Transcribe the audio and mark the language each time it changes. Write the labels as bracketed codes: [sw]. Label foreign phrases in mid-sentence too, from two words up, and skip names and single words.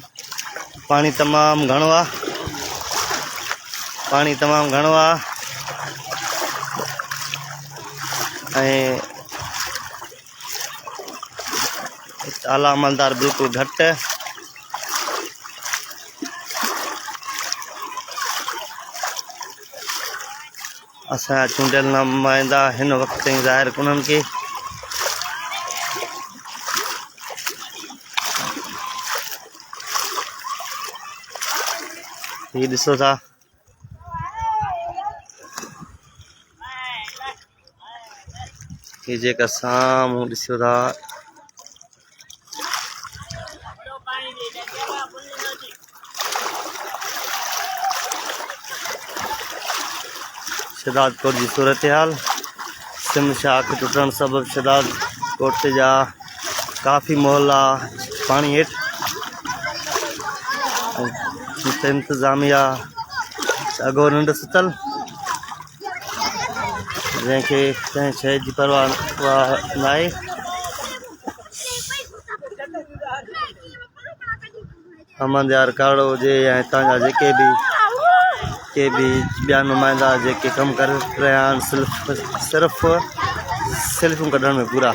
[sd] पानी तमाम घणो आ, पानी तमाम घणो आ ऐं आला अमलदार बिल्कुलु घटि। असां चूंडियल नुमाइंदा हिन वक़्त ताईं ज़ाहिर कोन्हनि के ये ॾिसो था ये जेका साम्हूं ॾिसो था शहदाद कोट जी सूरत हाल। सिम शाख टुटण सबब शहदाद कोट जा काफ़ी मोहल्ला पानी हेठि। इंतज़ामिया अगो नंढ सुतल जैसे कंहिं शइ जी परवाह न आहे। अमन यार काड़ो हुजे या हितां जा जेके बि ॿिया नुमाइंदा जेके कमु करे रहिया आहिनि सिर्फ़ु सेल्फूं कढण में पूरा।